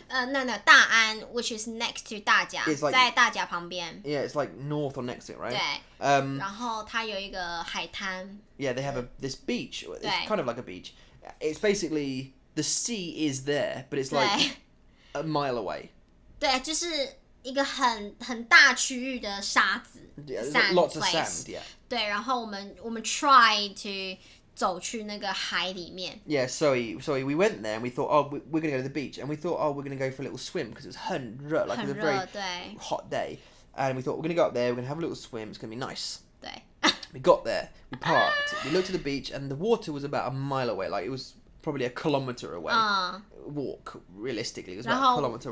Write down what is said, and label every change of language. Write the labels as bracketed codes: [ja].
[en] no, 大安, which is next to 大甲, It's like- [zh] 在大甲旁边. [en] Yeah, it's like north or next to it, right? [zh] 对。然后它有一个海滩. [en] Yeah, they have this beach. It's [zh] 对。 [en] kind of like a beach. It's basically the sea is there, but it's like a mile away. [zh] 对，就是一个很大区域的沙子. [en] Yeah, Sand lots of place. sand. Yeah. [zh] 对，然后我们 [en] try to [zh] 走去那个海里面. [en] Yeah, so we went there and we thought, oh, we're going to go to the beach. And we thought, oh, we're going to go for a little swim because it was [zh] 很热, [en] like it was a very [zh] 对. [en] hot day. And we thought, we're going to go up there, we're going to have a little swim, it's going to be nice. [zh] 对. [en] We got there, we parked, we looked at the beach, and the water was about a mile away. Like, it was probably a kilometre away. Walk, realistically, it was about a kilometre,